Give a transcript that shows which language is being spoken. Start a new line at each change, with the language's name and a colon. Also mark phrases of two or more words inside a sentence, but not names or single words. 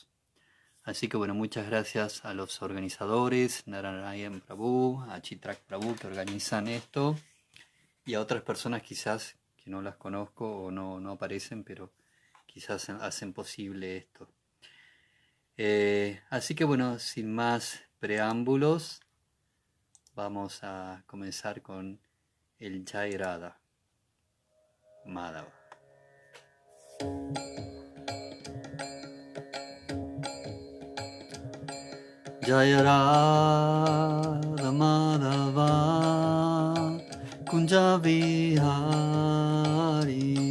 Spanish: Así que bueno, muchas gracias a los organizadores, Nararayan Prabhu, a Chitrak Prabhu que organizan esto, y a otras personas quizás que no las conozco o no aparecen, pero quizás hacen posible esto. Así que bueno, sin más preámbulos, vamos a comenzar con el Jai Radha Madhava. Jai Radha Madhava Kunja Vihari